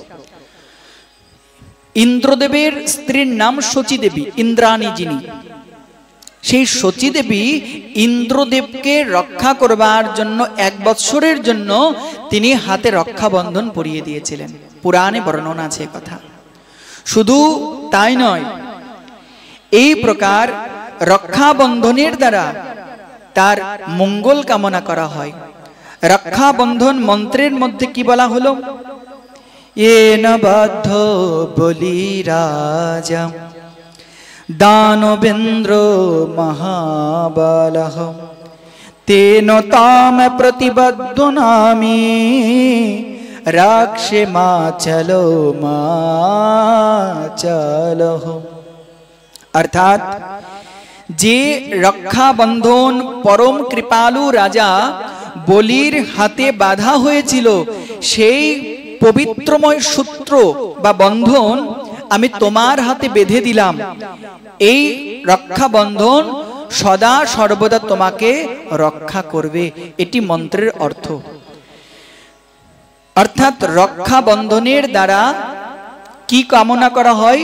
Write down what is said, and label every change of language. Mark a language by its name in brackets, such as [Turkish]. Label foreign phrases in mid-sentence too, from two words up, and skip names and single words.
[Bangla] ইন্দ্রদেবের স্ত্রীর নাম শচী দেবী, ইন্দ্রাণী যিনি, সেই শচী দেবী ইন্দ্রদেবকে রক্ষা করবার জন্য 1 বৎসরের জন্য তিনি হাতে রক্ষাবন্ধন পরিয়ে দিয়েছিলেন। পুরাণে বর্ণনা আছে কথা। শুধু তাই নয়, এই প্রকার রক্ষাবন্ধনের দ্বারা তার মঙ্গল কামনা করা হয়। রক্ষাবন্ধন মন্ত্রের মধ্যে কি বলা হলো? [Sanskrit] येन बद्धो बलिराजा दानवेन्द्रो महाबलः तेन ताम प्रतिबद्धो नामी राक्षमाचलो माचलः। [Bangla] অর্থাৎ যে রক্ষাবন্ধন পরম কৃপালু রাজা বলির হাতে বাঁধা হয়েছিল, সেই পবিত্রময় সূত্র বা বন্ধন আমি তোমার হাতে বেঁধে দিলাম। এই রক্ষাবন্ধন সদা সর্বদা তোমাকে রক্ষা করবে, এটি মন্ত্রের অর্থ। অর্থাৎ রক্ষাবন্ধনের দ্বারা কি কামনা করা হয়?